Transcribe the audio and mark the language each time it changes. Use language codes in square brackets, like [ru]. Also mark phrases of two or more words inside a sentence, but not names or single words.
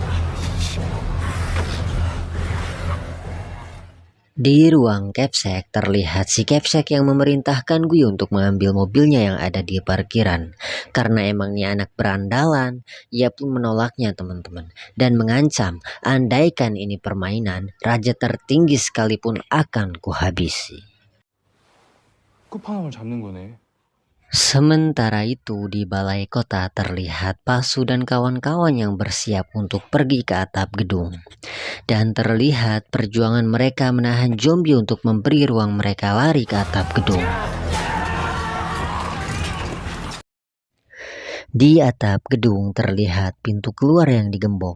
[id] Di ruang Kepsek terlihat si Kepsek yang memerintahkan Gui untuk mengambil mobilnya yang ada di parkiran. Karena emangnya anak berandalan, ia pun menolaknya teman-teman. Dan mengancam, andaikan ini permainan, raja tertinggi sekalipun akan kuhabisi. [ko] 끝판왕을 잡는 거네. [id] Sementara itu di balai kota terlihat Pasu dan kawan-kawan yang bersiap untuk pergi ke atap gedung. Dan terlihat perjuangan mereka menahan zombie untuk memberi ruang mereka lari ke atap gedung. Di atap gedung terlihat pintu keluar yang digembok.